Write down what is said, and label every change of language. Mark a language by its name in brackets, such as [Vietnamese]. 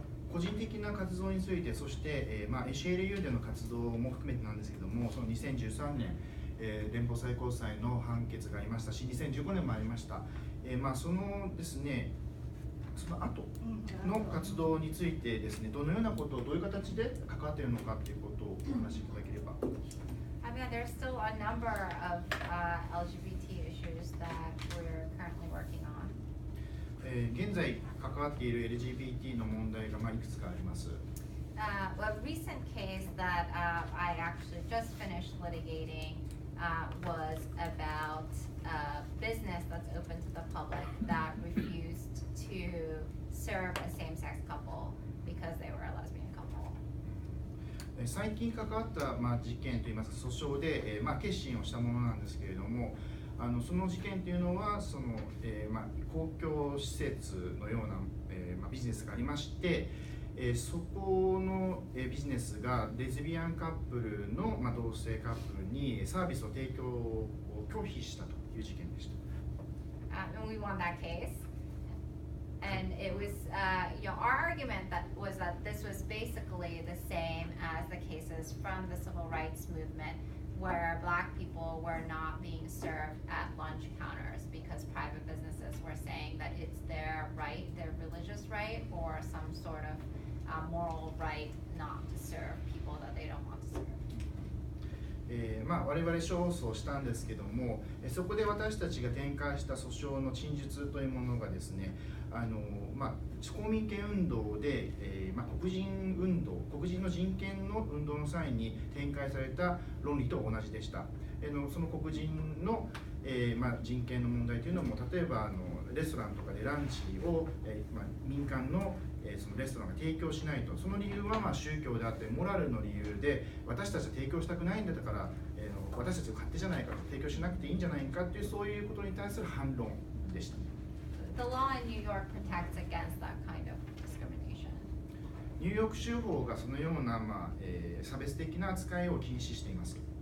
[Japanese] 個人的な活動について、そして、ACLU での活動も含めてなんですけども、その2013年、連邦最高裁の判決がありましたし、2015年もありました。そのですね、その後の活動についてですね、どのようなことをどういう形で関わっているのかということをお話しいただければ。 [English] There's still a number of LGBT issues that we're currently working on. [Japanese] 現在関わっている LGBT の問題がいくつかあります。 [English] A recent case that I actually just finished litigating was about a business that's open to the public that refused to serve a same-sex couple because they were a lesbian couple. [Japanese] 最近関わった事件といいますか訴訟で決審をしたものなんですけれども、その事件というのはその、公共施設のような、ビジネスがありまして、そこのビジネスがレズビアンカップルの、同性カップルにサービスを提供を拒否したという事件でした。 [English] And we won that case. And it was, our argument was that this was basically the same as the cases from the civil rights movement where Black people were not being served at lunch counters because private businesses were saying that it's their right, their religious right, or some sort of moral right not to serve people that they don't want to serve. [Japanese] 我々勝訴したんですけども、そこで私たちが展開した訴訟の陳述というものがですね、公民権運動で、黒人運動、黒人の人権の運動の際に展開された論理と同じでした。その黒人の、人権の問題というのも、例えばレストランとかでランチを、民間のそのレストランが提供しないと、その理由は宗教であってモラルの理由で、私たちは提供したくないんだから、私たちの勝手じゃないかと、提供しなくていいんじゃないかという、そういうことに対する反論でした。 [English] The law in New York protects against that kind of discrimination. [Japanese] ニューヨーク州法がそのような、差別的な扱いを禁止しています。